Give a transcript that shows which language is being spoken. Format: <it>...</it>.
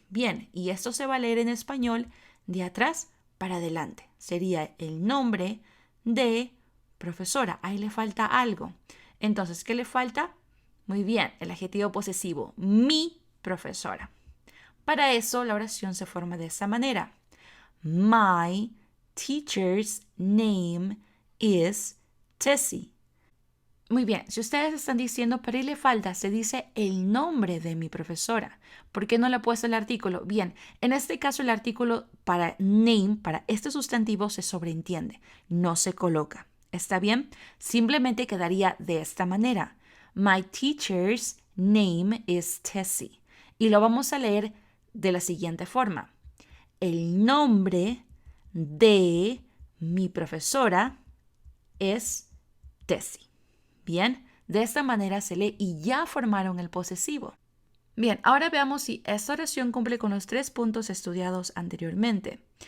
<es>Bien, y esto se va a leer en español de atrás para adelante. Sería el nombre de profesora. Ahí le falta algo. Entonces, ¿qué le falta? Muy bien, el adjetivo posesivo. Mi profesora. Para eso, la oración se forma de esa manera.</es> <en>My teacher's name is Tessie.</en> <es>Muy bien, si ustedes están diciendo, pero ahí le falta, se dice el nombre de mi profesora. ¿Por qué no le he puesto el artículo? Bien, en este caso el artículo para name, para este sustantivo, se sobreentiende, no se coloca. ¿Está bien? Simplemente quedaría de esta manera.</es> <en>My teacher's name is Tessie.</en> <es>Y lo vamos a leer de la siguiente forma. El nombre de mi profesora es Tessie. Bien, de esta manera se lee y ya formaron el posesivo. Bien, ahora veamos si esta oración cumple con los 3 puntos estudiados anteriormente.</es>